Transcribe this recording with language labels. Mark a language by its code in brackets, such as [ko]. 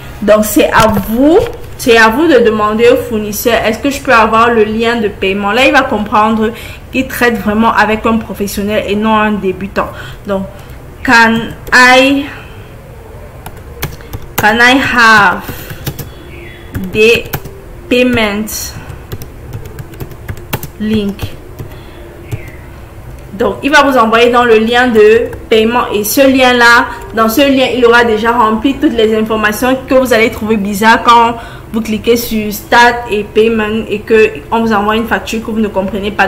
[fr] Donc c'est à vous de demander au fournisseur est-ce que je peux avoir le lien de paiement. Là il va comprendre qu'il traite vraiment avec un professionnel et non un débutant. Donc [en] can I have the payment link. [fr] Donc il va vous envoyer dans le lien de paiement et ce lien là, dans ce lien il aura déjà rempli toutes les informations que vous allez trouver bizarre quand vous cliquez sur Start et Payment et que on vous envoie une facture que vous ne comprenez pas.